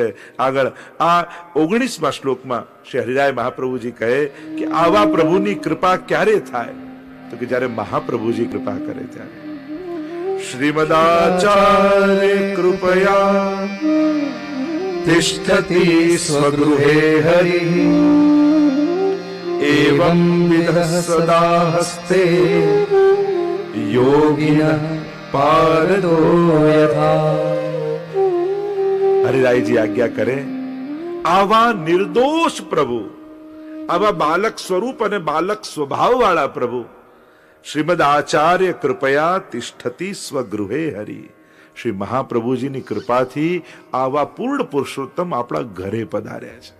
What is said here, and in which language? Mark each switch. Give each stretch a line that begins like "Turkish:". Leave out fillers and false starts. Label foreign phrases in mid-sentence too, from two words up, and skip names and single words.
Gujarati: આગળ આ 19મા શ્લોકમાં શ્રી હરિરાય મહાપ્રભુજી કહે કે આવા પ્રભુની કૃપા ક્યારે થાય? તો કે જ્યારે મહાપ્રભુજી કૃપા કરે ત્યારે.
Sanskrit: श्रीमदाचार्य कृपया तिष्ठति स्वगृहे हरिः एवं विधः सदा हस्ते योगिनः पारदो यथा।
Gujarati: હરિરાયજી આજ્ઞા કરે, આવા નિર્દોષ પ્રભુ, આવા બાલક સ્વરૂપ અને બાલક સ્વભાવ વાળા પ્રભુ
Sanskrit: श्रीमद आचार्य कृपया तिष्ठति स्वगृहे हरि,
Gujarati: શ્રી મહાપ્રભુજીની કૃપાથી આવા પૂર્ણ પુરુષોત્તમ આપણા ઘરે પધાર્યા છે.